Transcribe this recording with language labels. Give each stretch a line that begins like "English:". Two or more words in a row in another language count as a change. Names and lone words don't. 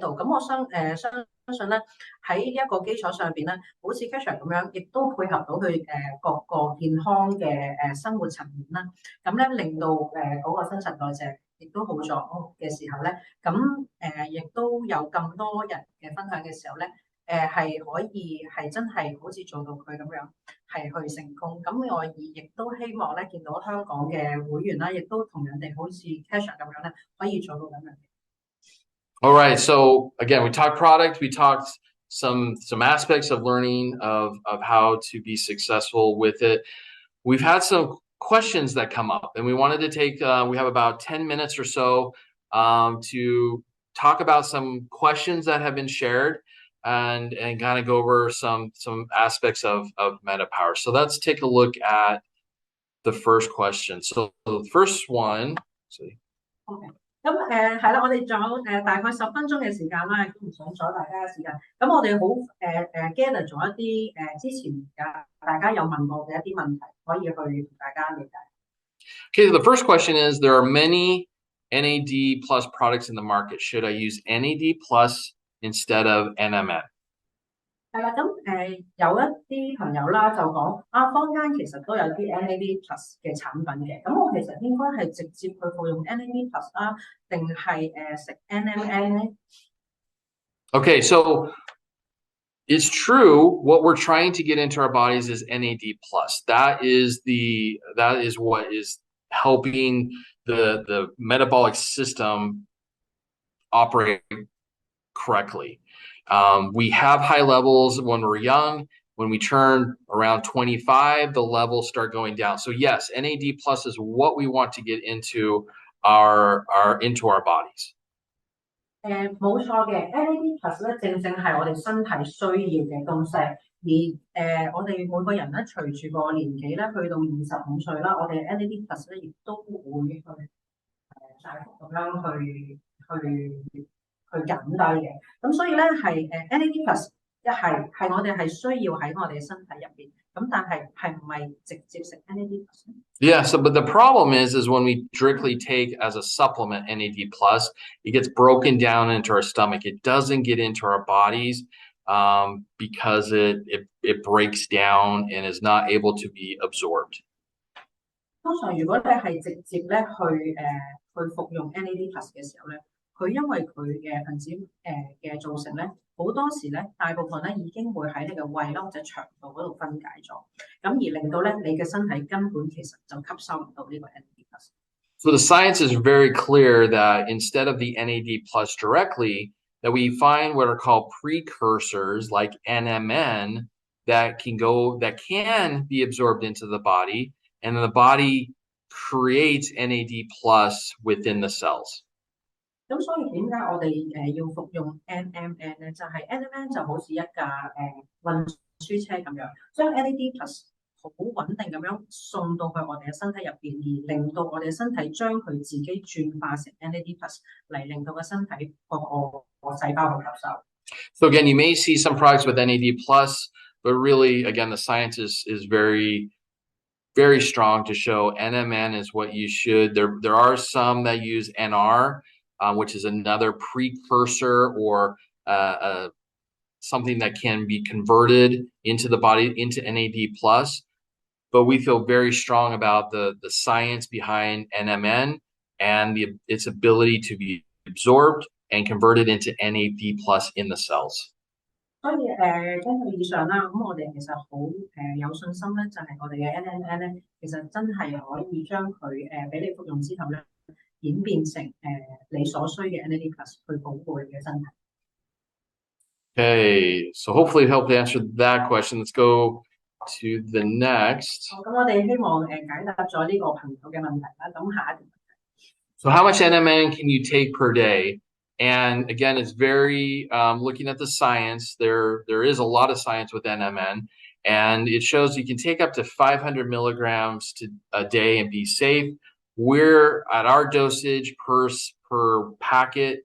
Cantonese: 咁我相信咧喺呢一個基礎上邊咧，好似 Kesha 咁樣，亦都配合到佢各個健康嘅生活層面啦，咁咧令到嗰個新陳代謝亦都好咗嘅時候咧，咁亦都有咁多人嘅分享嘅時候咧，係可以係真係好似做到佢咁樣係去成功。咁我亦都希望咧見到香港嘅會員啦，亦都同人哋好似 Kesha 咁樣咧，可以做到咁樣。
English: All right. So again, we talked product. We talked some aspects of learning of how to be successful with it. We've had some questions that come up, and we wanted to take. We have about 10 minutes or so to talk about some questions that have been shared, and kind of go over some aspects of MetaPWR. So let's take a look at the first question. So the first one. Okay.
Cantonese: 咁係啦，我哋仲有大概10分鐘嘅時間啦，都唔想阻大家嘅時間。咁我哋好gather 咗一啲之前大家有問過嘅一啲問題，可以去同大家了解。
English: Okay, the first question is, there are many NAD plus products in the market. Should I use NAD plus instead of NMN?
Cantonese: 係啦，咁有一啲朋友啦就講坊間其實都有啲 NAD plus 嘅產品嘅，咁我其實應該係直接去服用 NAD plus 啦，定係食 NMN 咧？
English: Okay, so it's true. What we're trying to get into our bodies is NAD plus. That is what is helping the metabolic system operate correctly. We have high levels when we're young. When we turn around 25, the levels start going down. So yes, NAD plus is what we want to get into our bodies.
Cantonese: 冇錯嘅 ，NAD plus 咧正正係我哋身體需要嘅東西。而我哋每個人咧，隨住個年紀咧，去到25歲啦，我哋 NAD plus 咧亦都會去大幅咁樣去減低嘅。咁所以咧係NAD plus 係我哋係需要喺我哋身體入邊。咁但係唔係直接食 NAD plus？
English: Yeah, so but the problem is when we directly take as a supplement NAD plus, it gets broken down into our stomach. It doesn't get into our bodies because it breaks down and is not able to be absorbed.
Cantonese: 常如果你係直接咧去服用 NAD+ 嘅時候咧，佢因為佢嘅分子嘅造成咧，好多時咧大部分咧已經會喺你嘅胃啦或者腸道嗰度分解咗，咁而令到咧你嘅身體根本其實就吸收唔到呢個 NAD+。
English: So the science is very clear that instead of the NAD plus directly, that we find what are called precursors like NMN that can be absorbed into the body, and then the body creates NAD plus within the cells.
Cantonese: 咁所以點解我哋要服用 NMN 咧？就係 NMN 就好似一架運輸車咁樣，將 NAD+ 好穩定咁樣送到去我哋嘅身體入邊，而令到我哋嘅身體將佢自己轉化成 NAD+ 嚟令到個身體個細胞去吸收。
English: So again, you may see some products with NAD plus, but really, again, the science is very, very strong to show NMN is what you should. There are some that use NR, which is another precursor or something that can be converted into the body into NAD plus. But we feel very strong about the science behind NMN and its ability to be absorbed and converted into NAD plus in the cells.
Cantonese: 所以根據以上啦，咁我哋其實好有信心咧，就係我哋嘅 NMN 咧，其實真係可以將佢俾你服用之後咧，演變成你所需嘅 NAD+ 去保護你嘅身體。
English: Okay, so hopefully it helped answer that question. Let's go to the next.
Cantonese: 咁我哋希望解答咗呢個朋友嘅問題啦。咁下一條問題。
English: So how much NMN can you take per day? And again, it's very looking at the science. There is a lot of science with NMN, and it shows you can take up to 500 milligrams a day and be safe. We're at our dosage per packet.